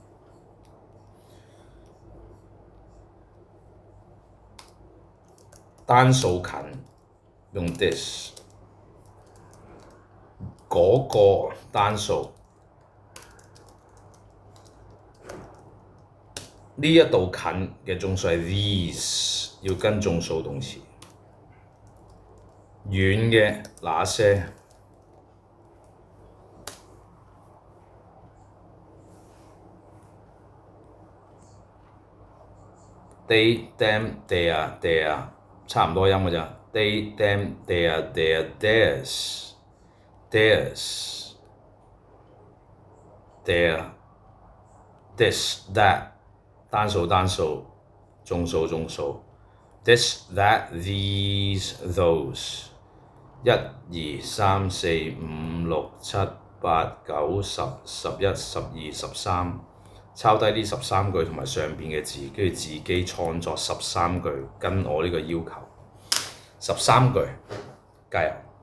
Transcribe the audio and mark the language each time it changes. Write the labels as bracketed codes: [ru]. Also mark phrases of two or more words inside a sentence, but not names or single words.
[yue] 單數近用 this， 嗰個單數呢一度近嘅眾數係 these， 要跟眾數動詞。遠嘅那些 ， [en] they、them、their [yue] 差唔多音㗎咋。 [en] they、them、their、theirs、their、this、that， [yue] 單數、眾 [en] 數。this、that、these、those。1、2、3、4、5、6、7、8、9、10、11、12、13， [yue] 抄低呢13句同埋上邊嘅字，跟住自己創作13句，跟我呢個要求13句，加油！